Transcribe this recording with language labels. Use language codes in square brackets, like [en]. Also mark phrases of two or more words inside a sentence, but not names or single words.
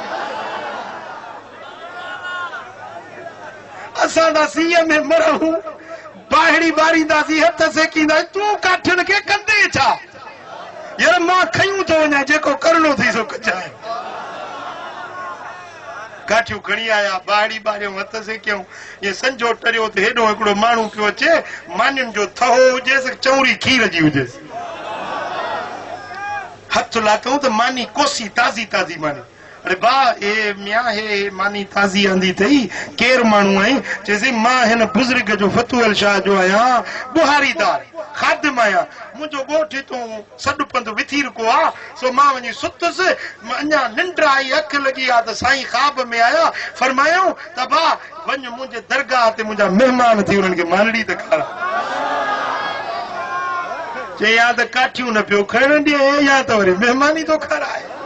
[sd] असां त सीअ में मरूं, बाहिड़ी बारींदासीं, हथ सेकींदासीं, तूं काठियुनि खे कंदे छा। यार मां खयूं थो वञा, जेको करणो थी सो कजाए। काठियूं खणी आया बाड़ी बाड़ियूं हथ से क्यों ये संजो टरियो त हेॾो हिकिड़ो माण्हू पियो अचे मानियुनि जो थहो हुजेसि चौरी खीर जी हुजेसि हथ लाथऊं त मानी कोसी ताज़ी ताज़ी मानी अरे बा ए मियां हे मानी ताज़ी आंदी अथई केर माण्हू आई चइसि मां हिन बुज़ुर्ग जो फतूअल शाह जो आहियां बुहारीदार खादिम आहियां मुंहिंजो ॻोठ हितां सॾु पंधु विथी रखो आहे सो मां वञी सुतुसि अञा निंड आई अखि लॻी आहे त साईं ख़्वाब में आया फरमायूं त बा वञ मुंहिंजे दरगाह ते मुंहिंजा महिमान थी उन्हनि खे मानड़ी त खारा चई या त काठियूं न पियो खणण ॾिए या त वरी महिमानी थो खाराए